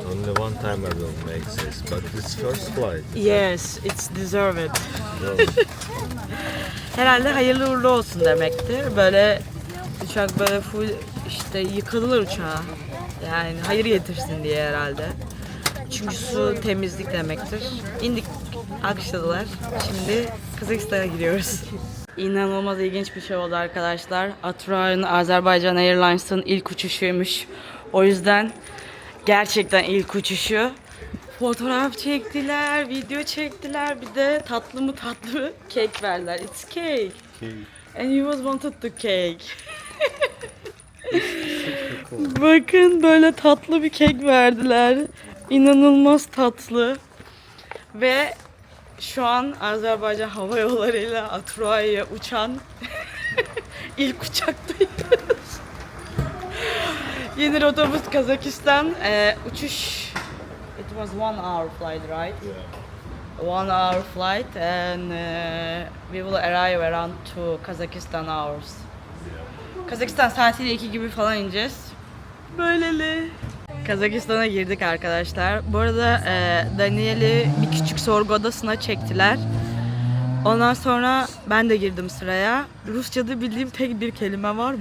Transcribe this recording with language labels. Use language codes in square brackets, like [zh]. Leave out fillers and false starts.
[en] Only one time I will make this, but it's first flight. Yes, it's deserved. [tr] Herhalde hayırlı uğurlu olsun demektir. Böyle uçak böyle full işte yıkılır uçağa. Yani hayır getirsin diye herhalde. Çünkü su temizlik demektir. İndik, alkışladılar. Şimdi Kazakistan'a gidiyoruz. İnanılmaz ilginç bir şey oldu arkadaşlar. Aturay'ın Azerbaycan Airlines'ın ilk uçuşuymuş. O yüzden gerçekten ilk uçuşu. Fotoğraf çektiler, video çektiler. Bir de tatlı mı kek verdiler. [en] It's cake. And he was wanted the cake. [tr] Bakın böyle tatlı bir kek verdiler. İnanılmaz tatlı. Ve şu an Azerbaycan Hava Yolları ile Aturay'a uçan ilk uçaktayız. Yeni rotamız Kazakistan. Uçuş. [en] It was 1 hour flight, right? Yeah. 1 hour flight and we will arrive around 2 Kazakhstan hours. [tr] Kazakistan saatiyle 2 gibi falan ineceğiz. Böyleli. Kazakistan'a girdik arkadaşlar. Bu arada Daniel'i bir küçük sorgu odasına çektiler. Ondan sonra ben de girdim sıraya. Rusça'da bildiğim tek bir kelime var.